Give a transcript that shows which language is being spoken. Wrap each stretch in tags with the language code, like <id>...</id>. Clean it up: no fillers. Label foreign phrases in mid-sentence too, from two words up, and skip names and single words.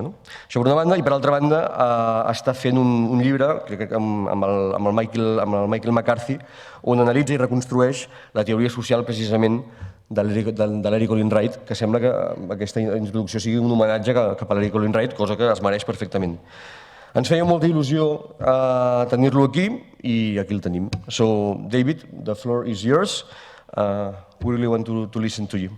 <ca>Això per una banda, i per altra banda està fent un llibre amb el Michael McCarthy, on analitza i reconstrueix la teoria social precisament de l'Eric Olin Wright, que sembla que aquesta introducció sigui un homenatge cap a l'Eric Olin Wright, cosa que es mereix perfectament. Ens feia molta il·lusió tenir-lo aquí i aquí el tenim.</ca> <en>So, David, the floor is yours. We really want to listen to you.</en>